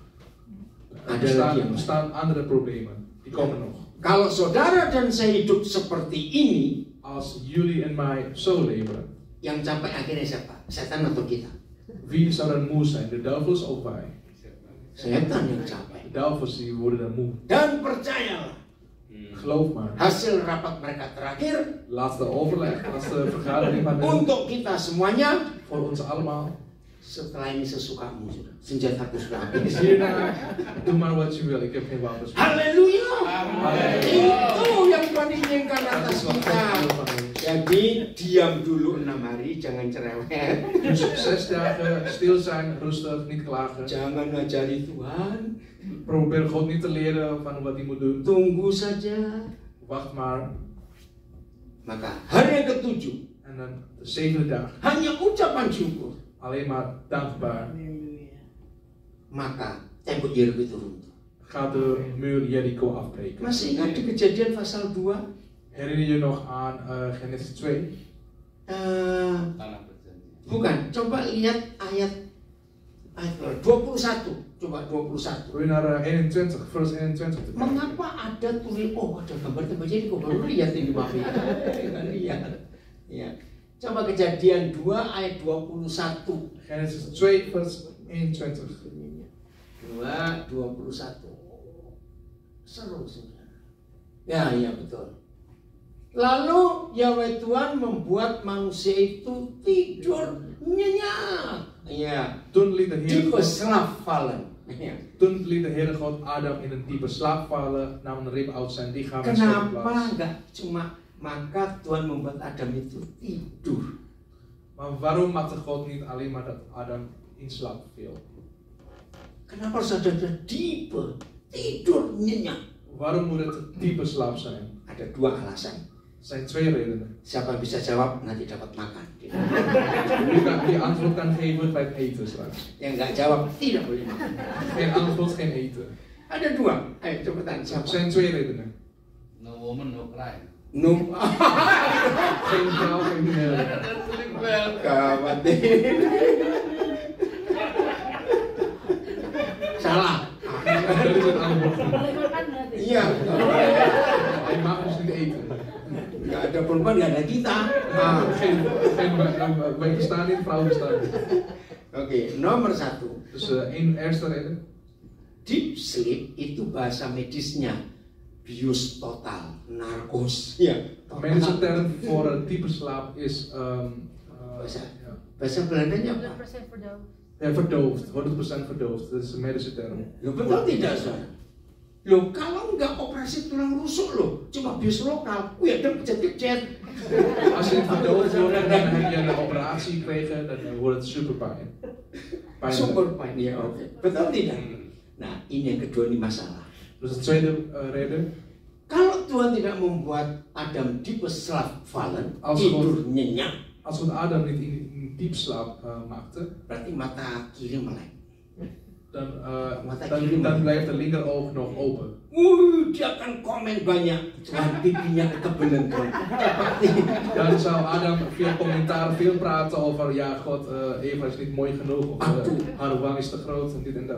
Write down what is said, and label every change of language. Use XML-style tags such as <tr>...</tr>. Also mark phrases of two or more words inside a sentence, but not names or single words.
<nl>Er bestaan andere problemen, die komen nog.</nl> <id>Kalau saudara dan saya hidup seperti ini,</id> <nl>Als jullie en mij zo leven,</nl> <id>yang capek akhirnya siapa? Setan atau kita?</id> <nl>wie zou dan moe zijn? De duivels of wij?</nl> <id>Setan yang capek.</id> <nl>De duivels die worden dan moe.</nl> <id>Dan percayalah,</id> <nl>Geloof maar.</nl> <id>hasil rapat mereka terakhir</id> <nl>Laatste overleg, laatste vergadering van</nl> <id>untuk kita semuanya,</id> <nl>voor ons allemaal.</nl> <id>setelah ini sesukamu sudah. Senjataku sudah habis.</id> <nl>Hierna, doe maar wat je wil, ik heb geen wapens meer.</nl> <id>Haleluya.</id> <nl>Amen.</nl> <id>Itu yang Tuhan inginkan atas kita. Jadi diam dulu 6 hari, jangan cerewet.</id> <nl>Dus 6 dagen stil zijn, rustig, niet klagen.</nl> <id>Jangan ngajari Tuhan.</id> <nl>Probeer God niet te leren van wat hij moet doen.</nl> <id>Tunggu saja.</id> <nl>Wacht maar.</nl> <id>Maka hari yang ke-7</id> <nl>En dan de 7e dag,</nl> <id>hanya ucapan syukur.</id> <nl>alleen maar dankbaar,</nl> <id>Maka tembok Yeriko itu runtuh.</id> <nl>gaat de muur Jericho afbreken.</nl> <id>Masih ingat di Kejadian pasal 2?</id> <nl>Herinner je nog aan Genesis 2?</nl> <id>Bukan, coba lihat ayat 21. Coba 21.</id> <nl>Wil je naar 21, vers 21?</nl> <id>Mengapa ada tulis? Oh, ada gambar tembok Yeriko. Baru lihat ini Bapak. Lihat. Ya. Coba Kejadian 2 ayat 21.</id> <nl>Genesis 2, vers 21.</nl> <id>2:21. Seru sebenarnya. Ya, iya betul. Lalu Yahweh Tuhan membuat manusia itu tidur nyenyak. Ya.</id> <nl>Toen liet de Heer Diepe God, slaap vallen. Ja. toen liet de Heere God Adam in een diepe slaap vallen, nam een rib uit zijn lichaam en schoof hem</nl> <id>Kenapa</id> <nl>plaats.</nl> <id>enggak cuma maka Tuhan membuat Adam itu tidur?</id> <nl>Maar waarom maakte God niet alleen maar dat Adam in slaap viel?</nl> <id>Kenapa harus ada diepe tidur nyenyak?</id> <nl>Waarom moet het diepe slaap zijn?</nl> <id>Ada 2 alasan.</id> <nl>Er zijn 2 redenen.</nl> <id>Siapa yang bisa jawab nanti dapat makan.</id> <nl>Wie kan die antwoord kan geven bij het eten straks.</nl> <id>Yang nggak jawab tidak boleh makan.</id> <nl>Geen antwoord, geen eten.</nl> <id>Ada 2. Ayo cepetan</id> <nl>Er</nl> <id>siapa?</id> <nl>zijn 2 redenen.</nl> <en>No woman, no cry. No.</en> <nl>Geen vrouw, geen mineur.</nl> <id>Gawat deh. Salah.</id> <nl>Dat is het antwoord.</nl> <id>Boleh makan berarti? Iya.</id> <nl>Hij mag dus niet eten.</nl> <id>Nggak ada perempuan, nggak ada kita.</id> <nl>Wij bestaan niet, vrouwen bestaan niet.</nl> <id>Oke, nomor 1.</id> <nl>Dus één eerste reden.</nl> <en>Deep sleep</en> <id>itu bahasa medisnya bius total, narkos. Ya.</id> <nl>De medische term voor diepe slaap is</nl> <id>Bahasa Belandanya apa?</id> <nl>100% verdoofd. verdoofd, 100% verdoofd. Dat is de medische term.</nl> <id>Loh, betul tidak, saudara? Loh, kalau nggak operasi tulang rusuk loh, cuma bius lokal, ya dan kecet-kecet.</id> <nl>Als je verdoofd wordt en dan heb je een operatie gekregen, dan wordt het super pijn. Super pijn,</nl> <id>ya oke. Betul tidak? Nah, ini yang kedua ini masalah.</id> <nl>Dus de tweede reden.</nl> <id>Kalau Tuhan tidak membuat Adam</id> <nl>diepe slaap vallen,</nl> <id>tidur nyenyak,</id> <nl>Als God Adam niet in diep slaap maakte,</nl> <id>berarti mata kiri melek.</id> <nl>dan blijft de linkeroog nog open.</nl> <id>Dia akan komen banyak. Tuhan pipinya ketebelan Tuhan.</id> <nl>Dan zou Adam veel commentaar, veel praten over ja God, Eva is niet mooi genoeg of haar wang is te groot en dit en dat.</nl>